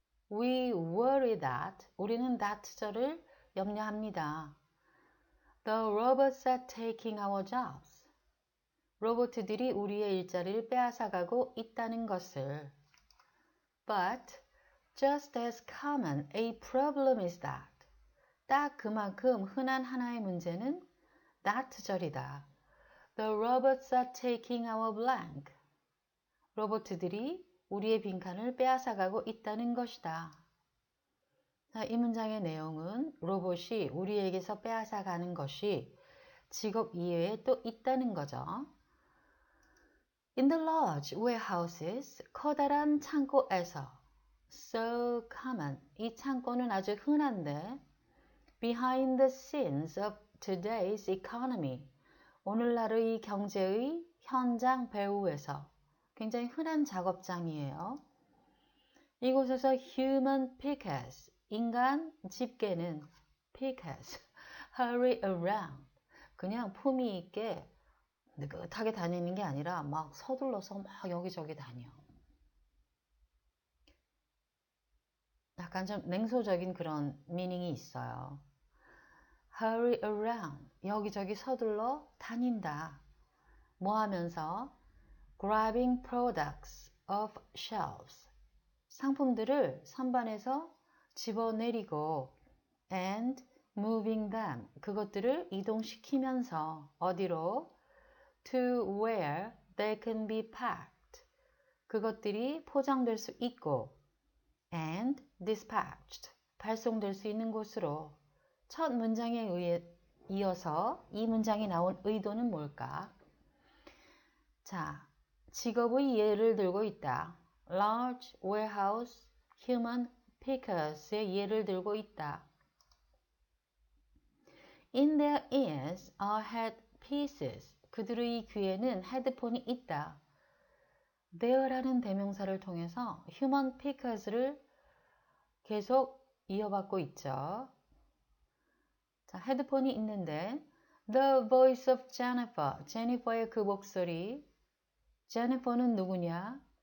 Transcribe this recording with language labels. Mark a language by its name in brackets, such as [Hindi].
[English] We worry that, [Korean] 우리는 that절을 염려합니다. [English] The robots are taking our jobs. [Korean] 로봇들이 우리의 일자리를 빼앗아가고 있다는 것을. [English] But just as common a problem is that. [Korean] 딱 그만큼 흔한 하나의 문제는 that절이다. [English] The robots are taking our blank. [Korean] 로봇들이 우리의 빈칸을 빼앗아가고 있다는 것이다. 자, 이 문장의 내용은 로봇이 우리에게서 빼앗아가는 것이 직업 이외에 또 있다는 거죠. [English] In the large warehouses, [Korean] 커다란 창고에서 [English] so common, [Korean] 이 창고는 아주 흔한데 [English] behind the scenes of today's economy, [Korean] 오늘날의 경제의 현장 배후에서 굉장히 흔한 작업장이에요. 이곳에서 [English] human pickers, [Korean] 인간 집게는 pickers, [English] hurry around, [Korean] 그냥 품위 있게 느긋하게 다니는 게 아니라 막 서둘러서 막 여기저기 다녀. 약간 좀 냉소적인 그런 미닝이 있어요. [English] hurry around, [Korean] 여기저기 서둘러 다닌다. 뭐 하면서? [English] grabbing products off shelves, [Korean] 상품들을 선반에서 집어내리고 [English] and moving them, [Korean] 그것들을 이동시키면서 어디로? [English] to where they can be packed, [Korean] 그것들이 포장될 수 있고 [English] and dispatched, [Korean] 발송될 수 있는 곳으로. 첫 문장에 이어서 이 문장이 나온 의도는 뭘까? 자, 직업의 예를 들고 있다. [English] large warehouse human pickers [Korean] 의 예를 들고 있다. [English] In their ears are headpieces. [Korean] 그들의 귀에는 헤드폰이 있다. there라는 대명사를 통해서 [English] human pickers [Korean] 를 계속 이어받고 있죠. 자, 헤드폰이 있는데 [English] The voice of Jennifer, [Korean] 제니퍼의 그 목소리. 제니퍼는 누구냐?